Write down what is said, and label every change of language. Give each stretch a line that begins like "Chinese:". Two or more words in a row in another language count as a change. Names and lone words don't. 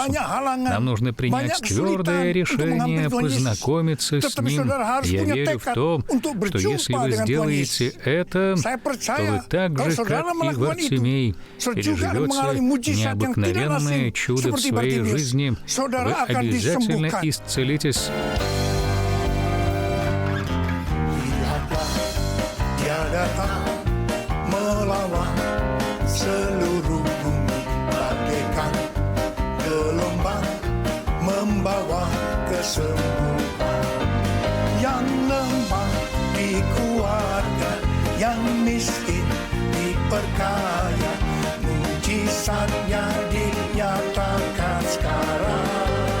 Russian: Нам нужно принять твердое решение познакомиться с Ним. Я верю в то, что если вы сделаете это, то вы так же, как и Вартимей, переживете необыкновенное чудо в своей жизни. Вы обязательно исцелитесь.
Indonesian: Datang melawan seluruh bumi bagaikan gelombang membawa kesembuhan, yang lemah dikuatkan, yang miskin diperkaya, mujizatnya dinyatakan sekarang,